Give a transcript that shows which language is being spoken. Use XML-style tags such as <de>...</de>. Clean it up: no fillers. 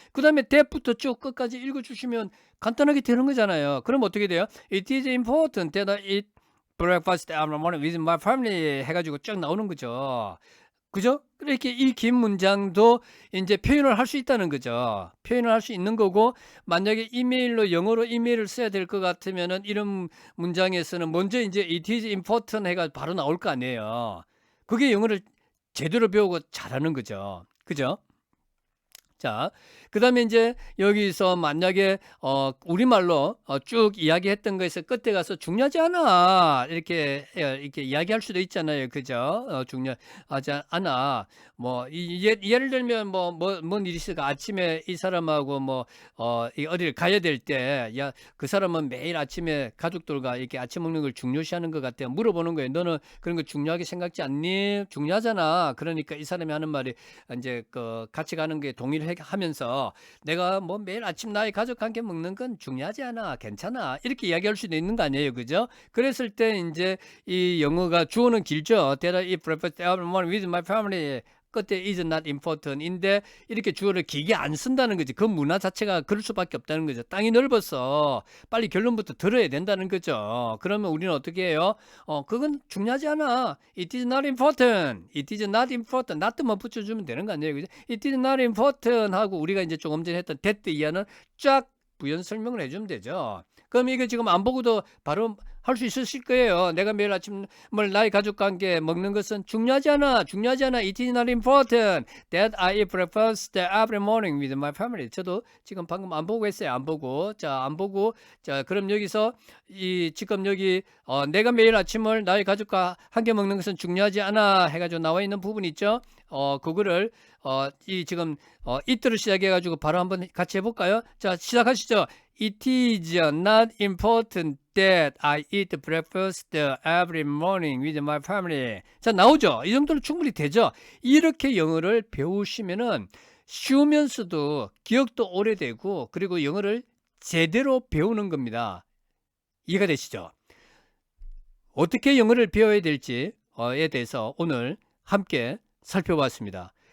<ko>그 다음에 that부터 쭉 끝까지 읽어주시면 간단하게 되는 거잖아요. 그럼 어떻게 돼요?</ko> <en>It is important that I eat breakfast every morning with my family</en> <ko>해가지고 쭉 나오는 거죠. 그죠? 이렇게 이 긴 문장도 이제 표현을 할 수 있다는 거죠. 표현을 할 수 있는 거고, 만약에 이메일로 영어로 이메일을 써야 될 것 같으면은 이런 문장에서는 먼저 이제</ko> <en>it is important</en> <ko>해가 바로 나올 거 아니에요. 그게 영어를 제대로 배우고 잘하는 거죠. 그죠? 자, 그 다음에 이제 여기서 만약에 우리말로 쭉 이야기했던 거에서 끝에 가서 중요하지 않아 이렇게 이야기할 수도 있잖아요. 그죠? 중요하지 않아. 뭐 예를 들면 뭔 일이 있을까? 아침에 이 사람하고 어디를 가야 될 때 야 그 사람은 매일 아침에 가족들과 이렇게 아침 먹는 걸 중요시하는 것 같아요. 물어보는 거예요. 너는 그런 거 중요하게 생각지 않니? 중요하잖아. 그러니까 이 사람이 하는 말이 이제 같이 가는 게 동일하면서 내가 매일 아침 나의 가족과 함께 먹는 건 중요하지 않아. 괜찮아. 이렇게 이야기할 수도 있는 거 아니에요. 그죠? 그랬을 때 이제 이 영어가 주어는 길죠.</ko> <en>That I eat breakfast every morning with my family.</en> <ko>끝에</ko> <en>is not important</en> <ko>인데 이렇게 주어를 길게 안 쓴다는 거지. 그 문화 자체가 그럴 수밖에 없다는 거죠. 땅이 넓어서 빨리 결론부터 들어야 된다는 거죠. 그러면 우리는 어떻게 해요? 그건 중요하지 않아.</ko> <en>It is not important. It is not important.</en> <ko>not만 붙여주면 되는 거 아니에요. 그죠?</ko> <en>It is not important</en> <ko>하고 우리가 이제 조금 전에 했던 that 이하는 쫙 부연 설명을 해주면 되죠. 그럼 이거 지금 안 보고도 바로 할 수 있으실 거예요. 내가 매일 아침을 나의 가족과 함께 먹는 것은 중요하지 않아. 중요하지 않아.</ko> <en>It is not important that I eat breakfast every morning with my family.</en> <ko>저도 지금 방금 안 보고 했어요. 안 보고. 자, 안 보고. 자, 그럼 여기서 지금 여기 내가 매일 아침을 나의 가족과 함께 먹는 것은 중요하지 않아 해가지고 나와 있는 부분 있죠. 그거를 지금 it를 시작해가지고 바로 한번 같이 해볼까요? 자, 시작하시죠.</ko> <en>It is not important that I eat breakfast every morning with my family.</en> <ko>자, 나오죠? 이 정도로 충분히 되죠? 이렇게 영어를 배우시면은 쉬우면서도 기억도 오래되고 그리고 영어를 제대로 배우는 겁니다. 이해가 되시죠? 어떻게 영어를 배워야 될지에 대해서 오늘 함께 살펴봤습니다.</ko>